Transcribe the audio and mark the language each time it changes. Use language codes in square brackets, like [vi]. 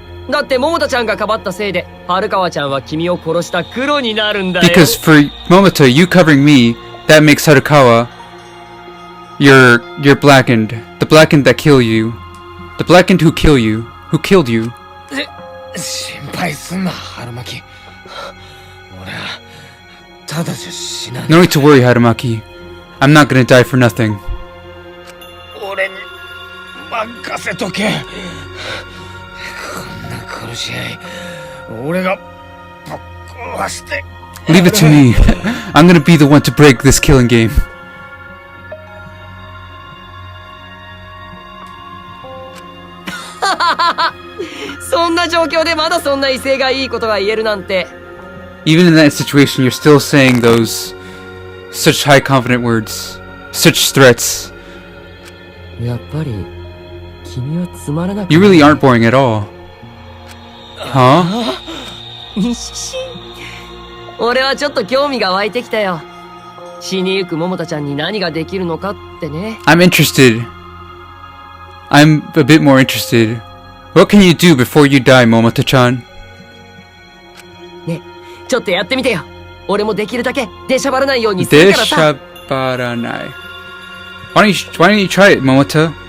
[ja] だって桃田ちゃんがかばったせいで春川ちゃんは君を殺した黒になるんだよ。 [en] Because for Momota, you covering me, that makes Harukawa you're blackened. The blackened that kill you. The blackened who killed you. [ja] 心配すんな、春巻。俺はただじゃ死なない。 [en] No need to worry, Harumaki. I'm not gonna die for nothing. [ja] 俺に任せとけ。こんな殺し合い、俺がぶっ壊して。 [en] Leave it to me. I'm gonna be the one to break this killing game. [ja] そんな状況でまだそんな威勢がいいことが言えるなんて。 [en] Even in that situation, you're still saying those such high confident words, such threats. [ja] やっぱり君はつまらなく [en] You really aren't boring at all. Huh? [ja] 俺はちょっと興味が湧いてきたよ。死にゆく桃田ちゃんに何ができるのかってね。 [en] I'm interested. I'm a bit more interested. What can you do before you die, Momota-chan? [ja] ね、ちょっとやってみてよ。俺もできるだけ出しゃばらないようにするからさ。 Deshabaranai. [en] Why don't you try it, Momota?